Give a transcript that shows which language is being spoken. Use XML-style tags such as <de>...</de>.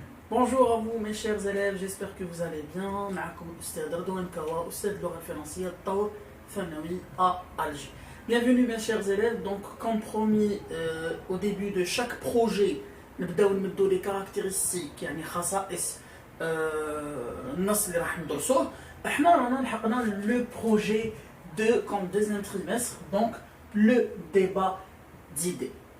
<fr>Bonjour à vous mes chers élèves, j'espère que vous allez bien.</fr> <ar>معكم الأستاذ رضوان كوا, أستاذ اللغة الفرنسية الطور ثانوي à Alger.</ar> <fr>Bienvenue mes chers élèves. Donc comme promis au début de chaque projet نبداو les caractéristiques</fr> <ar>يعني خصائص النص اللي راح ندرسوه. احنا رانا لحقنا</ar> <fr>le projet comme deuxième trimestre, donc le débat d'idées.</fr>